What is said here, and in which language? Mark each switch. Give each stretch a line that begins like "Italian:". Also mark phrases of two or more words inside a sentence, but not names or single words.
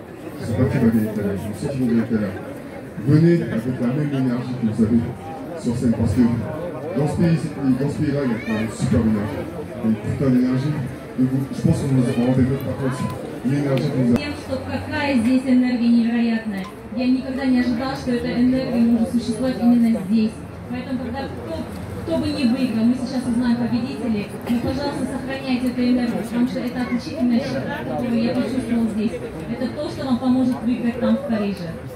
French: Je ne sais pas qui va gagner tout à l'heure, mais ceux qui vont gagner tout à l'heure. Venez avec la même énergie que vous avez sur scène, parce que dans ce pays-là, il y a une super énergie. Il y a une putain d'énergie. Je pense qu'on vous rendez-vous pas compte. L'énergie que vous avez.
Russian: Тем, что какая здесь энергия невероятная. Я никогда не ожидал, что эта энергия может существовать именно здесь. Поэтому, когда кто бы ни выиграл, мы сейчас узнаем победителей, но, пожалуйста, сохраняйте эту энергию, потому что это отличительная черта, которую я почувствовал здесь. Это то, что вам поможет выиграть там, в Париже.